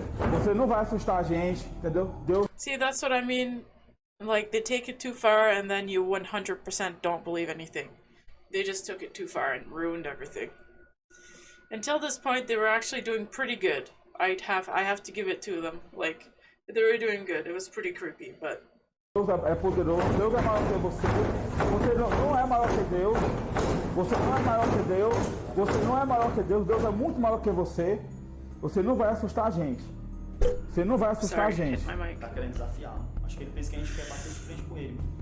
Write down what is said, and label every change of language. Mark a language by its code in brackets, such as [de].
[pt] Você não vai assustar a gente, entendeu? Deus. [en] See, that's what I mean. Like, they take it too far and then you 100% don't believe anything. They just took it too far and ruined everything. Until this point, they were actually doing pretty good. I have to give it to them. Like, they were doing good. It was pretty creepy, but... [pt] Deus é poderoso, Deus é maior que você. Você não é maior que Deus. Você não é maior que Deus. Você não é maior que Deus. Deus é muito maior que você. Você não vai assustar a gente. Você não vai assustar a gente. Tá querendo desafiar. Acho que ele pensa que a gente quer bater de frente com ele.